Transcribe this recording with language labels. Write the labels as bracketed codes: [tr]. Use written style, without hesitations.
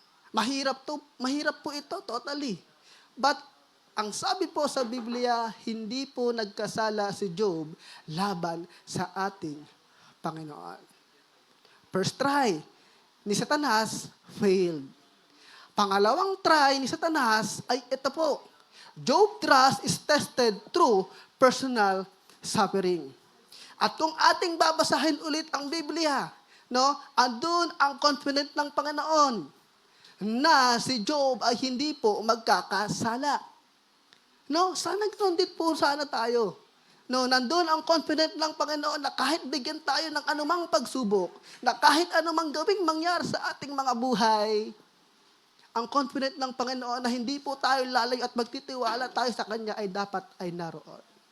[tl] Mahirap po ito, totally. But, ang sabi po sa Biblia, hindi po nagkasala si Job laban sa ating Panginoon. [en] First try [tl] ni Satanas, failed. Pangalawang try ni Satanas ay ito po. [en] Job trust is tested through personal suffering. [tl] At kung ating babasahin ulit ang Biblia, no, andun ang confident ng Panginoon na si Job ay hindi po magkakasala. No, sana ganoon din po sana tayo. No, nandun ang confident ng Panginoon na kahit bigyan tayo ng anumang pagsubok, na kahit anumang gawing mangyari sa ating mga buhay, ang confident ng Panginoon na hindi po tayo lalayo at magtitiwala tayo sa Kanya ay dapat ay naroon.